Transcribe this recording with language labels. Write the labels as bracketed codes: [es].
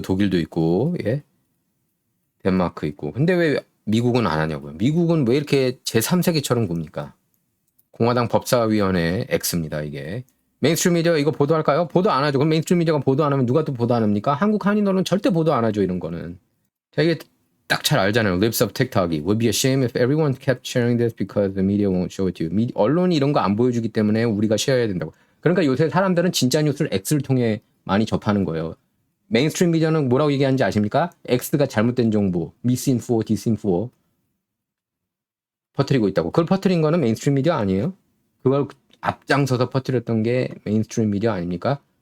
[ko] 독일도 있고, 예, 덴마크 있고. 근데 왜 미국은 안 하냐고요? 미국은 왜 이렇게 제3세계처럼 굽니까? 공화당 법사위원회 X입니다, 이게. 메인스트림 미디어 이거 보도할까요? 보도 안 하죠. 그럼 메인스트림 미디어가 보도 안 하면 누가 또 보도 안 합니까? 한국 한인어는 절대 보도 안 하죠, 이런 거는. 자, 이게 딱 잘 알잖아요. Lips of TikTok이. [en] Would be a shame if everyone kept sharing this because the media won't show it to you. [ko] 언론이 이런 거 안 보여주기 때문에 우리가 쉐어해야 된다고. 그러니까 요새 사람들은 진짜 뉴스를 X를 통해 많이 접하는 거예요. 메인스트림 미디어는 뭐라고 얘기하는지 아십니까? X가 잘못된 정보, misinfo, disinfo 퍼뜨리고 있다고. 그걸 퍼뜨린 거는 메인스트림 미디어 아니에요? 그걸 앞장서서 퍼뜨렸던 게 메인스트림 미디어 아닙니까?